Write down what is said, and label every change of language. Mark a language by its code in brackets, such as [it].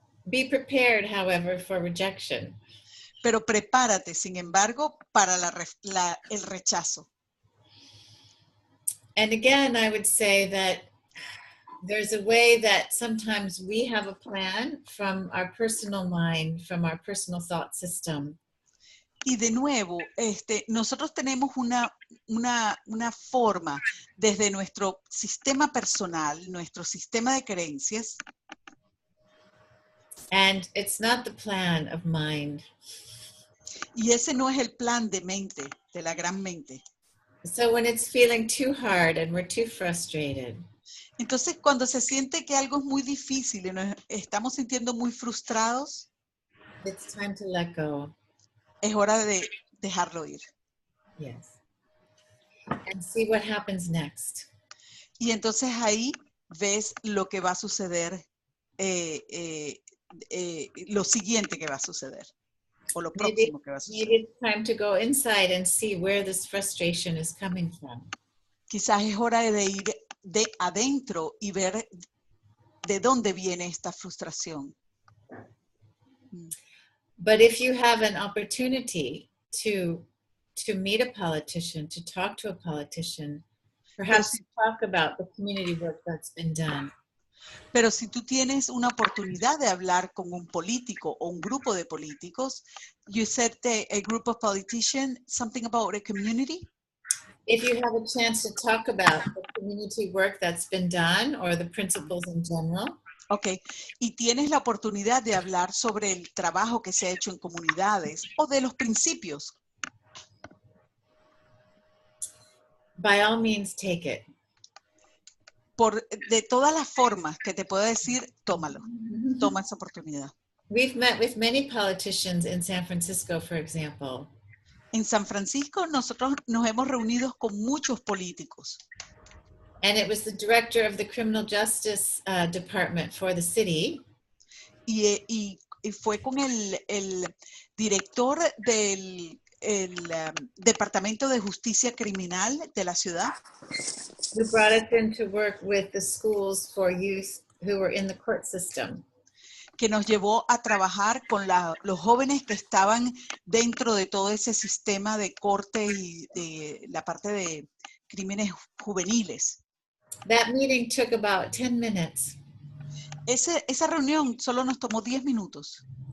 [en] Be prepared, however, for rejection. [es] pero prepárate, sin embargo, para el rechazo. [en] And again, I would say that there's a way that sometimes we have a plan from our personal mind, from our personal thought system. [es] Y de nuevo, nosotros tenemos una forma desde nuestro sistema personal, nuestro sistema de creencias, [en] And it's not the plan of mind. [es] y ese no es el plan de mente, de la gran mente. [en] So when it's feeling too hard and we're too frustrated, [es] Entonces, cuando se siente que algo es muy difícil y nos estamos sintiendo muy frustrados, [en] it's time to let go. [es] es hora de dejarlo ir. [en] Yes. And see what happens next. [es] Y entonces ahí ves lo que va a suceder, lo siguiente que va a suceder, o lo próximo que va a [en] Maybe [es] suceder. [en] it's time to go inside and see where this frustration is coming from. [es] Quizás es hora de ir de adentro y ver de dónde viene esta frustración. [en] But if you have an opportunity to meet a politician, to talk to a politician, perhaps talk about the community work that's been done. [es] Pero si tú tienes una oportunidad de hablar con un político o un grupo de políticos, [en] you said a group of politicians, something about a community? If you have a chance to talk about the community work that's been done or the principles in general, [es] Ok, y tienes la oportunidad de hablar sobre el trabajo que se ha hecho en comunidades o de los principios, [en] by all means take it. [es] de todas las formas que te puedo decir, tómalo, toma esa oportunidad. [en] We've met with many politicians in San Francisco, for example. [es] En San Francisco nosotros nos hemos reunido con muchos políticos. [en] And it was the director of the criminal justice department for the city. [es] Y fue con el director del Departamento de Justicia Criminal de la ciudad. [en] Who brought us in to work with the schools for youth who were in the court system. [es] Que nos llevó a trabajar con los jóvenes que estaban dentro de todo ese sistema de corte y de la parte de crímenes juveniles. [en] That meeting took about 10 minutes. [es] Esa reunión solo nos tomó 10 minutos.